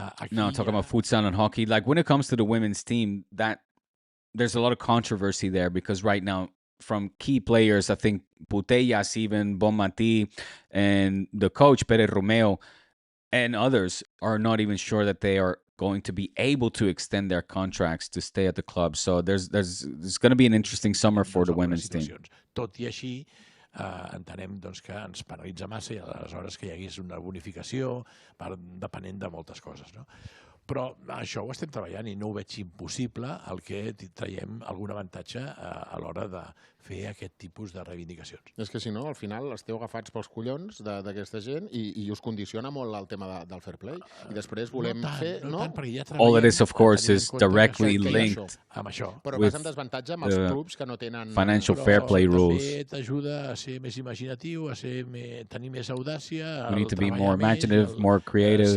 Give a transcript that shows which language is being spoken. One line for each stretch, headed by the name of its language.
English: No, talking about futsal and hockey. Like, when it comes to the women's team, there's a lot of controversy there, because right now, from key players, I think Putellas, even Bonmatí, and the coach, Pérez Romeo, and others are not even sure that they are going to be able to extend their contracts to stay at the club. So there's going to be an interesting summer for the women's team.
Catalan: Tot I així, entenem que ens penalitza massa i aleshores que hi hagués una bonificació depenent de moltes coses, no? Però això ho estem treballant i no ho veig impossible el que traiem algun avantatge a l'hora de fer aquest tipus de reivindicacions. És que si no, al final esteu agafats pels collons d'aquesta gent i us condiciona molt el tema del fair play. I després volem fer...
English: All it is, of course, is directly linked
Catalan: però vas amb desavantatge amb els clubs que no tenen...
English: financial fair play rules.
Catalan: També t'ajuda a ser més imaginatiu, a tenir més audàcia,
English: We need to be more imaginative, more creative.